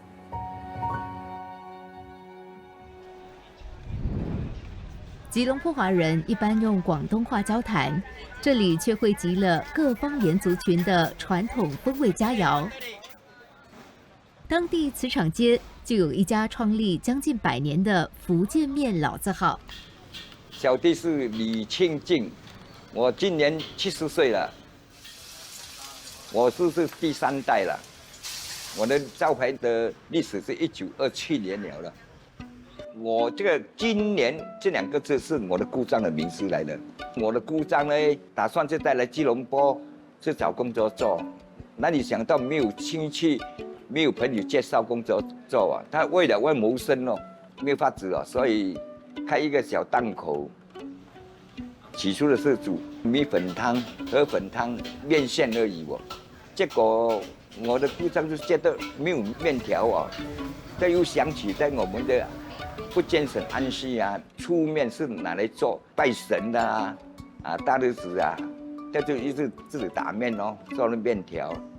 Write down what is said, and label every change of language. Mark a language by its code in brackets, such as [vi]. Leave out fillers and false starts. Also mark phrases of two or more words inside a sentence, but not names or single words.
[zh] 吉隆坡華人一般用廣東話交談，這裡卻匯集了各方言族群的傳統風味佳肴。當地磁場街就有一家創立將近100年的福建麵老字號。小弟是李慶敬，我今年70 歲了，我是第3代了。我的招牌的歷史是1927年了。我這個今年這2個字是我的姑丈的名字來的。我的姑丈呢，打算就帶來吉隆坡去找工作做，哪裡想到沒有親戚，沒有朋友介紹工作做啊。他為了謀生哦，沒有法子哦，所以開一個小檔口。起初的是煮米粉湯、河粉湯、麵線而已哦。結果我的姑丈就覺得沒有麵條哦，他又想起在我們的福建省安溪啊，粗麵是拿來做拜神的大日子啊，他就一直自己打麵哦，做了麵條。